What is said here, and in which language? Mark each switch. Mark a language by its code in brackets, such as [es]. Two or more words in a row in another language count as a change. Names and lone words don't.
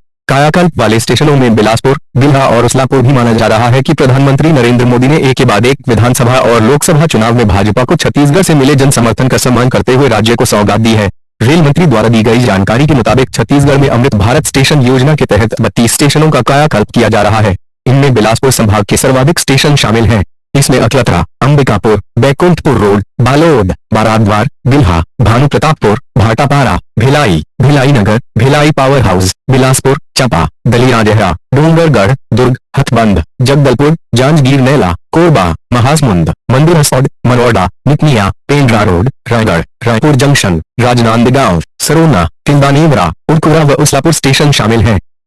[hi] कायाकल्प वाले स्टेशनों में बिलासपुर, बिल्हा और उस्लापुर भी माना जा रहा है कि प्रधानमंत्री नरेंद्र मोदी ने एक के बाद एक विधानसभा और लोकसभा चुनाव में भाजपा को छत्तीसगढ़ से मिले जन समर्थन का सम्मान करते हुए राज्य को सौगात दी है। रेल मंत्री द्वारा दी गई जानकारी के मुताबिक छत्तीसगढ़ में अमृत भारत स्टेशन योजना के तहत 32 स्टेशनों का कायाकल्प किया जा रहा है। इनमें बिलासपुर संभाग के सर्वाधिक स्टेशन शामिल हैं। इसमें अकलतरा, अंबिकापुर, बैकुंठपुर रोड, बालोद, बाराद्वार, बिल्हा, भानुप्रतापपुर, भाटापारा, भिलाई, भिलाई नगर, भिलाई पावर हाउस, बिलासपुर, चपा, दलियाजहरा, डोंगरगढ़, दुर्ग, हथबंद, जगदलपुर, जांजगीर नैला, कोरबा, महासमुंद, मंदिर हसौद, मनोरडा, निकनिया, पेंड्रा रोड, रायगढ़, रायपुर जंक्शन, राजनांदगांव, सरोना, तिल्दानेवरा, उरकुरा व उस्लापुर स्टेशन शामिल हैं।